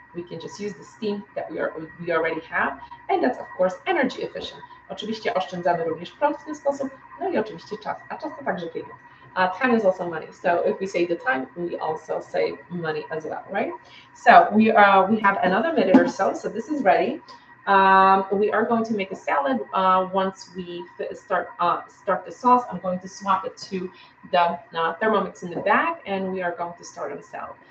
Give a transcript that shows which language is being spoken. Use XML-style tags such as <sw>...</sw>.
<en>We can just use the steam that we already have, and that's of course energy efficient.</en> <pl>Oczywiście oszczędzamy również prąd w ten sposób, no i oczywiście czas, a czas to także pieniądz.</pl> <en>Time is also money, so if we save the time, we also save money as well, right? So we have another minute or so, so this is ready. We are going to make a salad. Once we start the sauce, I'm going to swap it to the Thermomix in the back, and we are going to start on the salad.</en>